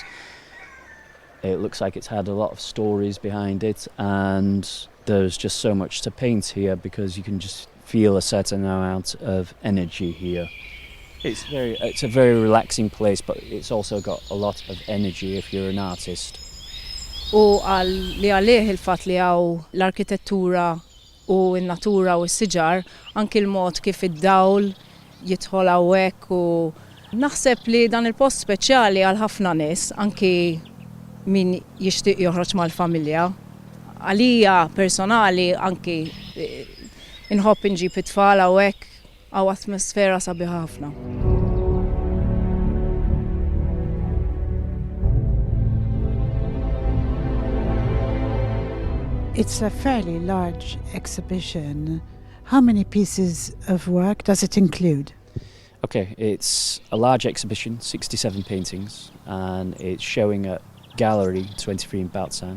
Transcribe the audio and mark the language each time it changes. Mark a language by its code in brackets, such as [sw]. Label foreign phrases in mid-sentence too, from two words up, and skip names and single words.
[en] It looks like it's had a lot of stories behind it, and there's just so much to paint here because you can just feel a certain amount of energy here. It's a very relaxing place, but it's also got a lot of energy if you're an artist. [mt] U li għalih il-fatt li għaw l-arkitettura u n-natura u s-siġar, anki l-mod kif id-dawl jidħol hawnhekk u naħseb li dan il-post speċjali għal ħafna nies, anki min jixtieq joħroġ mal-familja. Għalija personali anki inħobb inġib it-tfal hawnhekk għaw atmosfera sabiħa ħafna. [en] It's a fairly large exhibition. How many pieces of work does it include? Okay, it's a large exhibition, 67 paintings, and it's showing at Gallery 23 in Balzan.